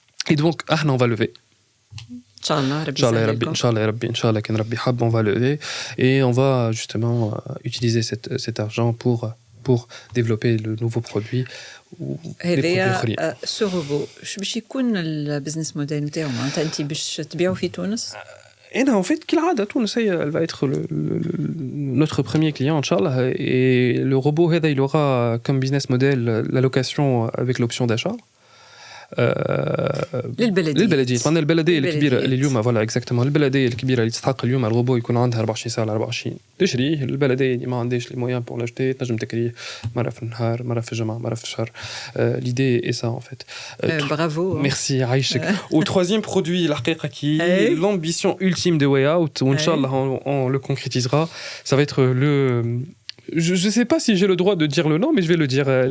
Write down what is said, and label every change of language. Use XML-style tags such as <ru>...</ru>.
<fr>Et donc</fr> <ar>احنا</ar> <fr>on va lever.</fr> <ar>Inch'Allah,</ar> <fr>Inch'Allah,</fr> <ar>كان ربي حب,</ar> <fr>on va lever et on va justement utiliser cet argent pour développer le nouveau produit ou les produits</fr> <ar>اخرين.</ar> <fr>Ce robot,</fr> <ar>شو باش يكون البزنس موديل نتاعو؟ معناتها انت باش تبيعوا في تونس؟</ar> <fr>Et non, en fait,</fr> <ar>كالعادة,</ar> <fr>Tunis, elle va être notre premier client, Inch'Allah. Et le robot, il aura comme business model la location avec l'option d'achat.</fr> <ar>للبلدية. طبعا البلدية الكبيرة اللي اليوم</ar> <fr>فوالا اكزاكتومون</fr> <ar>البلدية الكبيرة اللي تستحق اليوم الروبو يكون عندها 24 ساعة على 24 تشريه. البلدية اللي ما عندهاش</ar> <fr>لي مويان بور لاشتي</fr> <ar>تنجم تكريه مرة في النهار, مرة في الجمعة, مرة في الشهر.</ar> <fr>L'idée est ça en fait. Bravo. Merci</fr> <ar>عايشك.</ar> <fr>Au troisième produit</fr> <ar>الحقيقة</ar> <fr>qui est l'ambition ultime de Way Out, où Inch'Allah on le concrétisera, ça va être le... Je ne sais pas si j'ai le droit de dire le nom, mais je vais le dire.</fr>